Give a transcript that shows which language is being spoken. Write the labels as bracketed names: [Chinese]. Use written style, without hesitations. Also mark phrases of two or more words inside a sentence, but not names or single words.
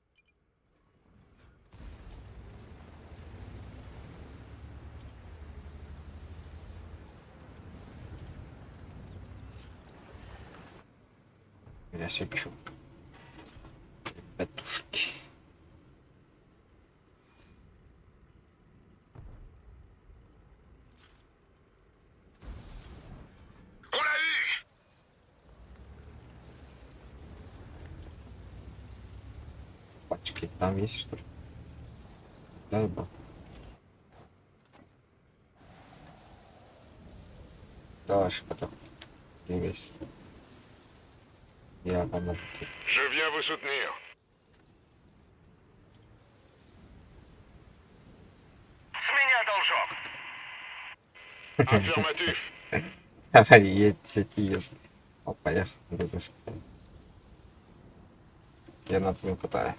[Russian] Я свечу. Петушки. [French] On l'a eu. [Russian] Пачки там есть, что ли? Дай бог. Давай, потом. Двигайся. Я помогу. [French] Je viens vous soutenir. [Russian] С меня должок. Affirmatif. Давай, едь. О, поехал. Без ошибки. Я над ним катаю.